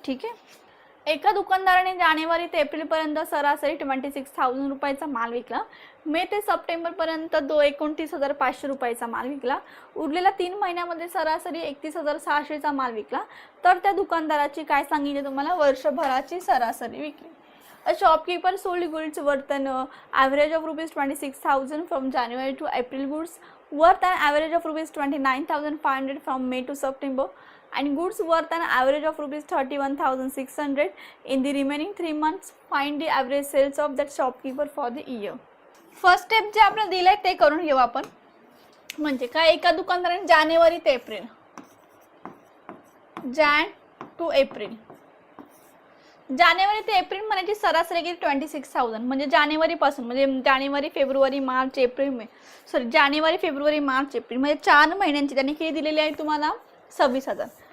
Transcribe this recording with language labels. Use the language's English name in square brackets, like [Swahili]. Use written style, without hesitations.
[Marathi] ठीक आहे एका दुकानदाराने जानेवारी ते एप्रिलपर्यंत सरासरी 26,000 रुपयाचा माल विकला. मे ते सप्टेंबरपर्यंत 29,500 रुपयाचा माल विकला. उरलेल्या 3 महिन्यामध्ये सरासरी 31,600चा माल विकला. तर त्या दुकानदाराची काय सांगितले तुम्हाला वर्षभराची सरासरी विकली. [English] A shopkeeper sold goods worth an average of rupees 26,000 from January to April, goods worth an average of rupees 29,500 from May to September, and goods worth an average of rupees 31,600 in the remaining 3 months. Find the average sales of that shopkeeper for the year. [Marathi] First step जे आपल्याला दिलंय ते करून घेऊ आपण. म्हणजे काय एका दुकानदाराने जानेवारी ते एप्रिल जॅन टू एप्रिल जानेवारी ते एप्रिल महिन्याची सरासरी किती 26,000 म्हणजे जानेवारी पासून म्हणजे जानेवारी फेब्रुवारी मार्च एप्रिल मे जानेवारी फेब्रुवारी मार्च एप्रिल म्हणजे 4 महिन्यांची त्यांनी किती दिलेली आहे तुम्हाला 26,000.